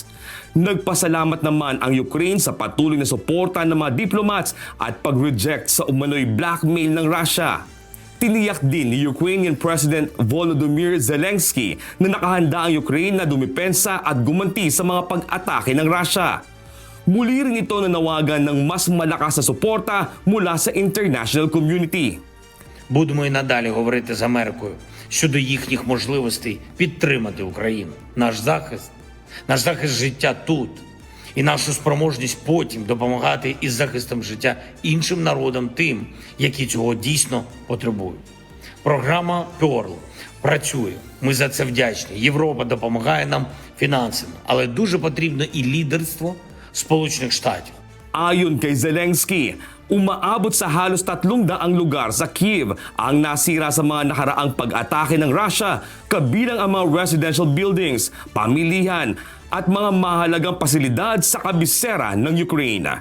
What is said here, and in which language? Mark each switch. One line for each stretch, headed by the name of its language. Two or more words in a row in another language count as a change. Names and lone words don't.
Filipino: Nagpasalamat naman ang Ukraine sa patuloy na suporta ng mga diplomats at pag-reject sa umano'y blackmail ng Russia. Tiniyak din ni
English: Ukrainian President
Filipino: Volodymyr Zelensky na nakahanda ang Ukraine na dumipensa at gumanti sa mga pag-atake ng Russia. Muli rin ito nanawagan ng mas malakas na суporта mula sa
English: international community.
Ukrainian: Будемо і надалі говорити з Америкою щодо їхніх можливостей підтримати Україну. Наш захист життя тут і нашу спроможність потім допомагати із захистом життя іншим народам, тим, які цього дійсно потребують. Програма Pearl працює. Ми за це вдячні. Європа допомагає нам фінансово, але дуже потрібно і лідерство Сполучених Штатів.
Filipino: Ayon kay Zelensky, umaabot sa halos 300 lugar sa Kyiv ang nasira sa mga nakaraang pag-atake ng Russia, kabilang ang mga
English: residential buildings,
Filipino: pamilihan at mga mahalagang pasilidad sa kabisera ng Ukraine.